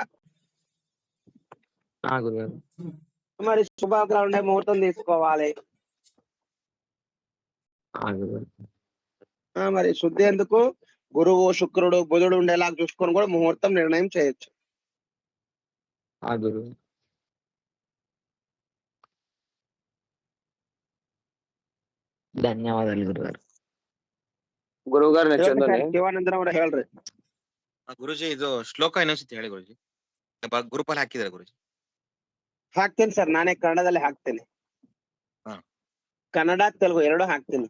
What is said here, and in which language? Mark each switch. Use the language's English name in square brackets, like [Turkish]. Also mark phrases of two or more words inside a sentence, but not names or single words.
[Telugu] గురుగారు. మరి శుభగ్రహాలు ఉండే ముహూర్తం తీసుకోవాలి. గురుగారు. మరి శుద్ధి ఎందుకు, గురువు శుక్రుడు బుధుడు ఉండేలాగా చూసుకొని కూడా ముహూర్తం నిర్ణయం చేయొచ్చు. గురుగారు. [Kannada] ಧನ್ಯವಾದಗಳು ಗುರುಗಾರು. ಗುರುಗಾರು ಚಂದನೆ ಶಿವಾನಂದರವರ ಹೇಳ್ರಿ. ಗುರುಜಿ ಇದು ಶ್ಲೋಕ ಇನ್ನೊಂದ್ಸತಿ ಹೇಳಿ ಗುರುಜಿ. ಗ್ರೂಪಲ್ಲಿ ಹಾಕಿದ್ದಾರೆ ಗುರುಜಿ. ಹಾಕ್ತೇನೆ ಸರ್, ನಾನೇ ಕನ್ನಡದಲ್ಲಿ ಹಾಕ್ತೇನೆ. ಕನ್ನಡ ತೆಲುಗು ಎರಡು ಹಾಕ್ತೀನಿ.